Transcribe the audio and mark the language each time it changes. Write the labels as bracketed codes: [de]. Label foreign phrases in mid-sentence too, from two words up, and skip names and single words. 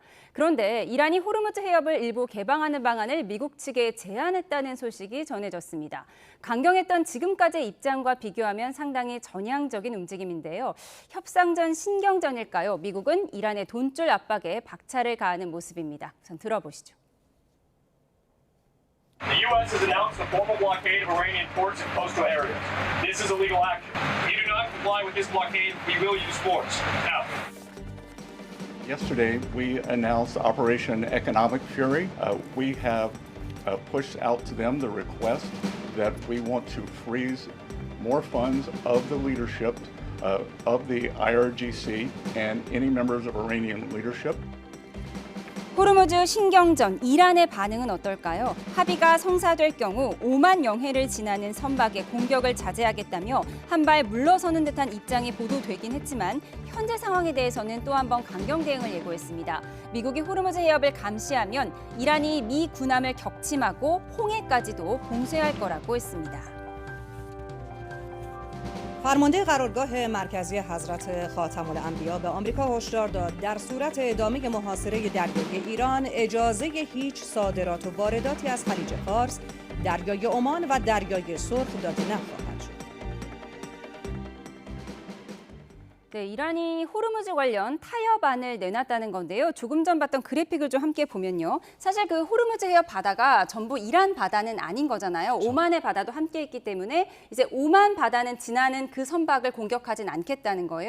[ko] 그런데 이란이 호르무즈 해협을 일부 개방하는 방안을 미국 측에 제안했다는 소식이 전해졌습니다. 강경했던 지금까지의 입장과 비교하면 상당히 전향적인 움직임인데요. 협상전 신경전일까요? 미국은 이란의 돈줄 압박에 박차를 가하는 모습입니다. 우선 들어보시죠. [en] The U.S. has announced a formal blockade of Iranian ports and coastal areas. This is illegal action. If you do not comply with this blockade, we will use force. Now, yesterday, we announced Operation Economic Fury. We have pushed out to them the request that we want to freeze more funds of the leadership of the IRGC and any members of Iranian leadership. [ko] 호르무즈 신경전, 이란의 반응은 어떨까요? 합의가 성사될 경우 오만 영해를 지나는 선박의 공격을 자제하겠다며 한 발 물러서는 듯한 입장이 보도되긴 했지만 현재 상황에 대해서는 또 한 번 강경 대응을 예고했습니다. 미국이 호르무즈 해협을 감시하면 이란이 미 군함을 격침하고 홍해까지도 봉쇄할 거라고 했습니다. [fa] فرمانده قرارگاه مرکزی حضرت خاتم الانبیا به آمریکا هشدار داد در صورت ادامه محاصره دریایی ایران اجازه هیچ صادرات و وارداتی از خلیج فارس، دریای عمان و دریای سرخ داده نخواهد شد. [ko] 네, 이란이 호르무즈 관련 타협안을 내놨다는 건데요. 조금 전 봤던 그래픽을 좀 함께 보면요. 사실 그 호르무즈 해협 바다가 전부 이란 바다는 아닌 거잖아요. 그렇죠. 오만의 바다도 함께 있기 때문에 이제 오만 바다는 지나는 그 선박을 공격하진 않겠다는 거예요.